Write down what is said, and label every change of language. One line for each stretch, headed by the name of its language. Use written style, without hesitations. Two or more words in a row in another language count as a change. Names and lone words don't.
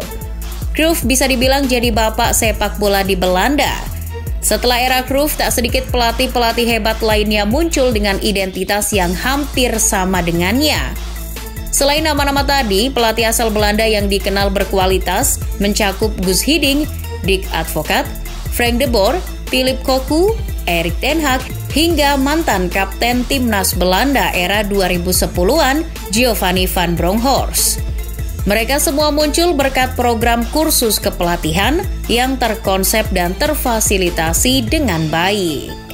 Indonesian: Cruyff bisa dibilang jadi bapak sepak bola di Belanda. Setelah era Cruyff, tak sedikit pelatih-pelatih hebat lainnya muncul dengan identitas yang hampir sama dengannya. Selain nama-nama tadi, pelatih asal Belanda yang dikenal berkualitas mencakup Guus Hiddink, Dick Advocaat, Frank de Boer, Philip Cocu, Erik ten Hag, hingga mantan kapten Timnas Belanda era 2010-an, Giovanni van Bronckhorst. Mereka semua muncul berkat program kursus kepelatihan yang terkonsep dan terfasilitasi dengan baik.